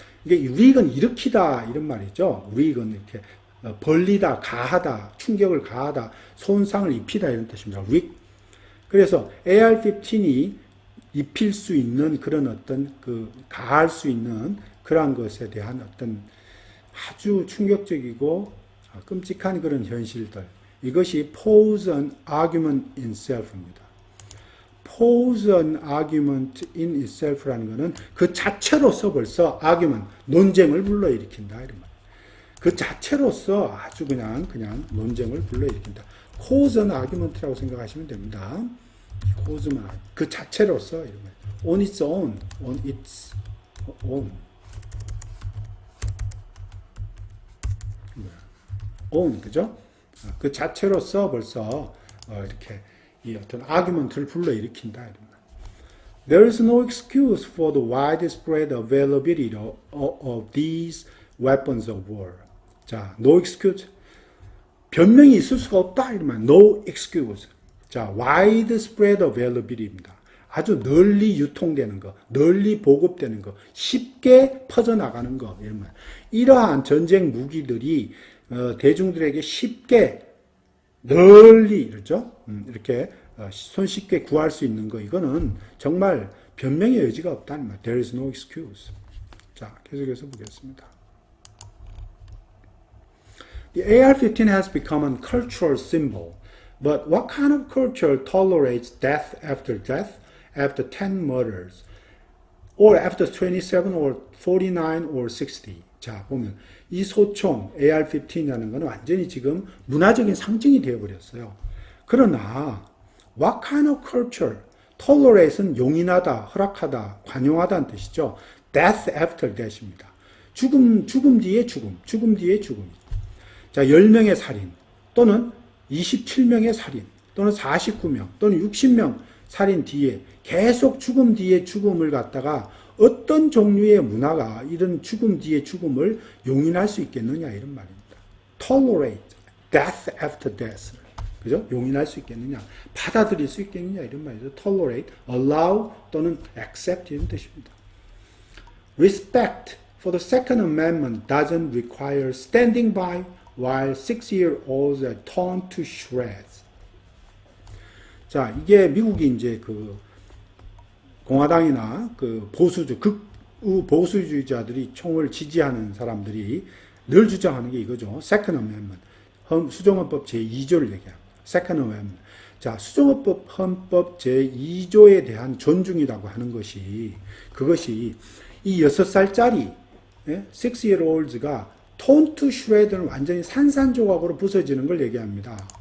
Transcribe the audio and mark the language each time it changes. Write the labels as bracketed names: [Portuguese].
[Korean] 이게 wreak은 일으키다 이런 말이죠. wreak은 이렇게 벌리다, 가하다, 충격을 가하다, 손상을 입히다 이런 뜻입니다. [English] wreak. [Korean] 그래서 AR-15이 입힐 수 있는 그런 어떤 그 가할 수 있는 그러한 것에 대한 어떤 아주 충격적이고 끔찍한 그런 현실들. 이것이 [English] pose an argument in self입니다. pose an argument in itself [Korean] 라는 것은 그 자체로서 벌써 argument, 논쟁을 불러일으킨다 이런 말. 그 자체로서 아주 그냥 논쟁을 불러일으킨다. [English] cause an argument [Korean] 라고 생각하시면 됩니다. cause만 그 자체로서 이런 말. [English] on its own, on its own, own 그죠? [Korean] 그 자체로서 벌써 이렇게 이 어떤 argument를 불러일으킨다 이런 말. [English] There is no excuse for the widespread availability of these weapons of war. 자, no excuse. [Korean] 변명이 있을 수가 없다 이러면 [English] no excuse. [Korean] 자, [English] widespread availability [Korean] 입니다. 아주 널리 유통되는 거, 널리 보급되는 거, 쉽게 퍼져나가는 거 이런 말. 이러한 전쟁 무기들이 대중들에게 쉽게 널리 이렇죠? 이렇게 손쉽게 구할 수 있는 거 이거는 정말 변명의 여지가 없다는 말. [English] There is no excuse. [Korean] 자, 계속해서 보겠습니다. [English] The AR-15 has become a cultural symbol, but what kind of culture tolerates death, after 10 murders, or after 27 or 49 or 60? [Korean] 자, 보면 이 소총 AR-15이라는 것은 완전히 지금 문화적인 상징이 되어버렸어요. 그러나 [English] what kind of culture? [Korean] tolerate은 용인하다, 허락하다, 관용하다는 뜻이죠. [English] death after death입니다. [Korean] 죽음 뒤에 죽음 뒤에 죽음. 자, 10명의 살인 또는 27명의 살인 또는 49명 또는 60명 살인 뒤에 계속 죽음 뒤에 죽음을 갖다가 어떤 종류의 문화가 이런 죽음 뒤의 죽음을 용인할 수 있겠느냐 이런 말입니다. [English] tolerate death after death. [Korean] 그죠? 용인할 수 있겠느냐, 받아들일 수 있겠느냐 이런 말이죠. tolerate, allow 또는 accept 이런 뜻입니다. [English] respect for the Second Amendment doesn't require standing by while 6-year-olds are torn to shreds. [Korean] 자, 이게 미국이 이제 그 공화당이나 그 극우 보수주의자들이 총을 지지하는 사람들이 늘 주장하는 게 이거죠. [English] Second Amendment. [Korean] 수정헌법 제2조를 얘기합니다. [English] Second Amendment. [Korean] 자, 수정헌법 헌법 제2조에 대한 존중이라고 하는 것이 그것이 이 6살짜리 6-year-olds가 [English] torn to shred [Korean] 는 완전히 산산조각으로 부서지는 걸 얘기합니다.